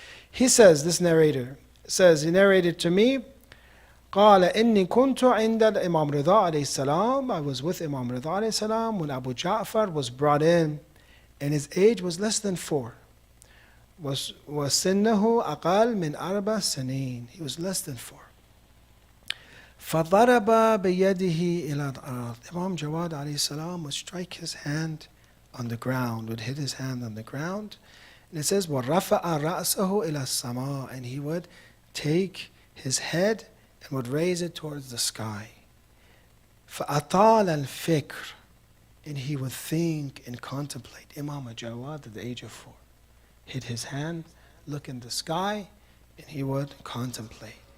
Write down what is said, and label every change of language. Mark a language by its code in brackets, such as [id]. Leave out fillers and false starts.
[en] He says, this narrator says, he narrated to me, [ar] قال إني كنت عند الإمام رضا عليه السلام. [en] I was with Imam Rida alayhi salam when Abu Ja'far was brought in, and his age was less than 4. [ar] وسنه أقل من 4 سنين. [en] He was less than 4. [ar] فضرب بيده إلى الأرض. [en] Imam Jawad alayhi salam would strike his hand on the ground, would hit his hand on the ground. And it says, [ar] وَرَفَعَ رَأْسَهُ إِلَى السَّمَاءِ. [en] And he would take his head and would raise it towards the sky. [ar] فَأَطَالَ الْفِكْرِ. [en] And he would think and contemplate. Imam Jawad at the age of 4. Hit his hand, look in the sky, and he would contemplate.